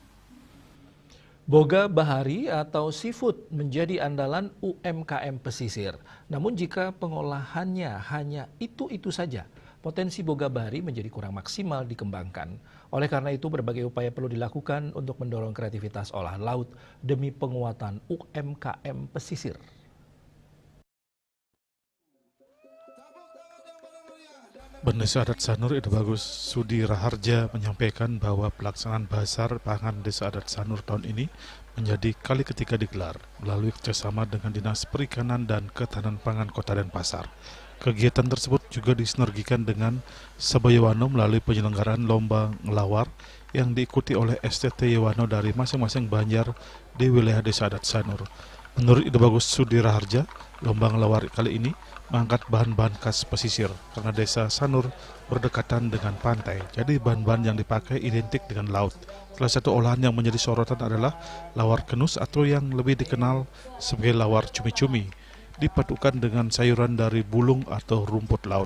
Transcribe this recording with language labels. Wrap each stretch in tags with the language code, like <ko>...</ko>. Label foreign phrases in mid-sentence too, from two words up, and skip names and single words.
<id>Boga bahari atau seafood menjadi andalan UMKM pesisir. Namun jika pengolahannya hanya itu-itu saja, potensi boga bahari menjadi kurang maksimal dikembangkan. Oleh karena itu, berbagai upaya perlu dilakukan untuk mendorong kreativitas olahan laut demi penguatan UMKM pesisir. Desa Adat Sanur Ide Bagus Sudi Raharja menyampaikan bahwa pelaksanaan Basar Pangan Desa Adat Sanur tahun ini menjadi kali ketiga digelar melalui kerjasama dengan Dinas Perikanan dan Ketahanan Pangan Kota Denpasar. Kegiatan tersebut juga disinergikan dengan Sabayawano melalui penyelenggaraan lomba ngelawar yang diikuti oleh STT Yawano dari masing-masing banjar di wilayah Desa Adat Sanur. Menurut Ide Bagus Sudi Raharja, lomba ngelawar kali ini mengangkat bahan-bahan khas pesisir karena Desa Sanur berdekatan dengan pantai, jadi bahan-bahan yang dipakai identik dengan laut. Salah satu olahan yang menjadi sorotan adalah lawar kenus atau yang lebih dikenal sebagai lawar cumi-cumi, dipadukan dengan sayuran dari bulung atau rumput laut.</id>